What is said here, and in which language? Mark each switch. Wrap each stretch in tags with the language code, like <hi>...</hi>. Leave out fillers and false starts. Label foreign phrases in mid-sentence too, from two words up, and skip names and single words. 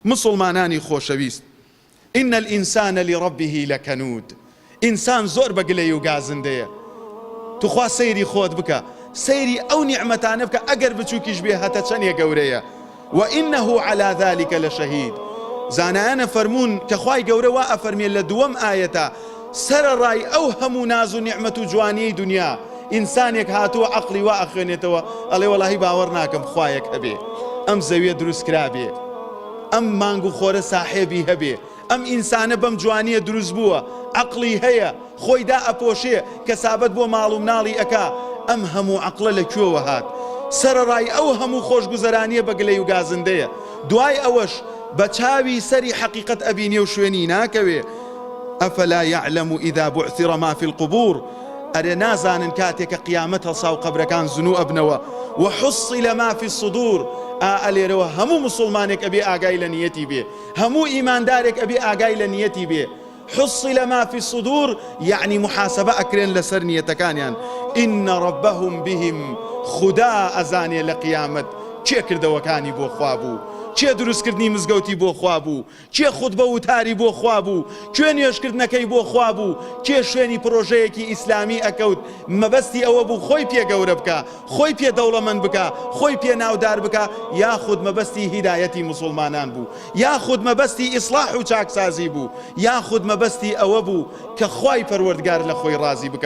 <ckb>مسلمانانی خۆشەویست،</ckb> <ar>إن الإنسان لربه لكنود.</ar> <ckb>ئینسان زۆر بەگلەی و گازندەیە. توخوا سەیری خۆت بکە، سەیری ئەو نیعمەتانە بکە ئەگەر بچووکیش بێ هەتە چەندێ گەورەیە.</ckb> <ar>وإنه على ذلك لشهيد.</ar> <ckb>زانایانە فەرموون کە خوای گەورە وا ئەفەرمێ لە دووەم ئایەتە سەرەڕای ئەو هەموو ناز و نیعمەت و جوانیی دنیا ئینسانێک هاتووە عەقڵی وا ئەخوێنێتەوە ئەڵێ وەڵاهی باوەڕ ناکەم خوایەک هەبێ، ئەم زەویە دروستکرا بێ، ئەم مانگ و خۆرە ساحێبی هەبێ، ئەم ئینسانە بەم جوانیە دروست بووە، عەقڵی هەیە، خۆیدا ئەپۆشێ، کەسابەت بۆ ماڵ و مناڵی ئەکا. ئەم هەموو عەقڵە لەکوێوە هات؟ سەرەڕای ئەو هەموو خۆشگوزەرانیە بەگلەی و گازندەیە. دوای ئەوەش بە چاوی سەری حەقیقەت ئەبینێ و شوێنی ناکەوێ.</ckb> <ar>ئەفەلا یعلەم ئیذا بوعثر ما فی القبور.</ar> <ckb>ئەرێ نازانن کاتێک کە قیامەت هەڵسا و قەبرەکان زنوو ئەبنەوە.</ckb> <ar>وحصل ما في الصدور.</ar> <ckb>ئەلێرەوە هەموو مسلمانێک ئەبێ ئاگای لە نیەتی بێ، هەموو ئیماندارێک ئەبێ ئاگای لە نیەتی بێ.</ckb> <ar>حصل ما في الصدور يعني</ar> <ckb>محاسبة أكرين لسر نيتكانيان.</ckb> <ar>إن ربهم بهم</ar> <ckb>خدا أزاني لقيامت چه کردەوەکانی بۆ خوا بوو، چێ دروستکردنی مزگەوتی بۆ خوا بوو، چێ خوتبە وتاری بۆ خوا بوو، کوێ نوێژکردنەکەی بۆ خوا بوو، کێ شوێنی پرۆژەیەکی ئیسلامی ئەکەوت مەبەستی ئەوە بوو خۆی پێ گەورە بکە، خۆی پێ دەوڵەمەند بکە، خۆی پێ ناودار بکە، یاخود مەبەستی هیدایەتی مسلمانان بوو، یاخود مەبەستی ئیسلاح و چاکسازی بوو، یاخود مەبەستی ئەوە بوو کە خوای پەروەردگار لە خۆی ڕازی بکە.</ckb>